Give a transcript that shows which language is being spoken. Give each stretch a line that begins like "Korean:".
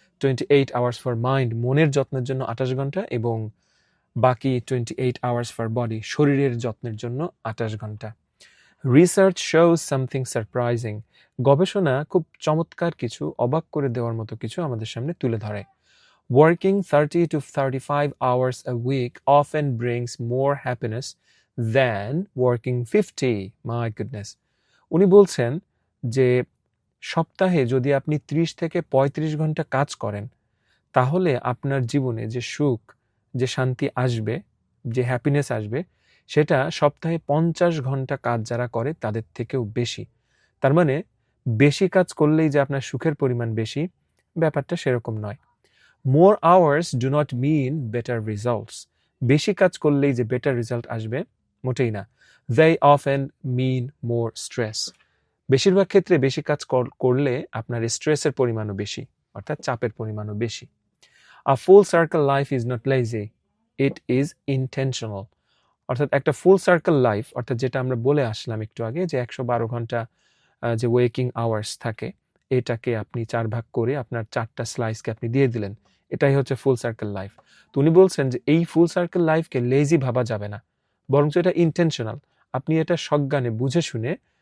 English: 28 hours for mind,
Bangla: মনের যত্নের জন্য 28 ঘন্টা, এবং বাকি
English: 28 hours for body,
Bangla: শরীরের যত্নের জন্য 28 ঘন্টা।
English: research shows something surprising,
Bangla: গবেষণা খুব চমৎকার কিছু, অবাক করে দেওয়ার মতো কিছু আমাদের সামনে তুলে ধরে।
English: Working 30 to 35 hours a week often brings more happiness than working 50. My goodness.
Bangla: উনি বলছেন যে সপ্তাহে যদি আপনি 30 থেকে 35 ঘন্টা কাজ করেন, তাহলে আপনার জীবনে যে সুখ, যে শান্তি আসবে, যে হ্যাপিনেস আসবে, সেটা সপ্তাহে 50 ঘন্টা কাজ যারা করে তাদের থেকেও বেশি। তার মানে বেশি কাজ করলেই যে আপনার সুখের পরিমাণ বেশি, ব্যাপারটা সেরকম নয়।
English: More hours do not mean better results.
Bangla: বেশি কাজ করলেই যে বেটার রেজাল্ট আসবে, মোটেই না।
English: They often mean more stress.
Bangla: বেশিরভাগ ক্ষেত্রে বেশি কাজ করলে আপনার স্ট্রেসের পরিমাণও বেশি, অর্থাৎ চাপের পরিমাণও বেশি।
English: A full circle life is not lazy, it is intentional.
Bangla: অর্থাৎ একটা ফুল সার্কেল লাইফ, অর্থাৎ যেটা আমরা বলে আসলাম একটু আগে, যে 112 ঘন্টা যে ওয়েকিং আওয়ার্স থাকে, এটাকে আপনি 4 ভাগ করে আপনার 4টা স্লাইসকে আপনি দিয়ে দিলেন, এটাই হচ্ছে ফুল সার্কেল লাইফ। তো উনি বলছেন যে এই ফুল সার্কেল লাইফকে লেজি ভাবা যাবে না, বরঞ্চ এটা ইন্টেনশনাল। আপনি এটা সজ্ঞানে বুঝে শুনে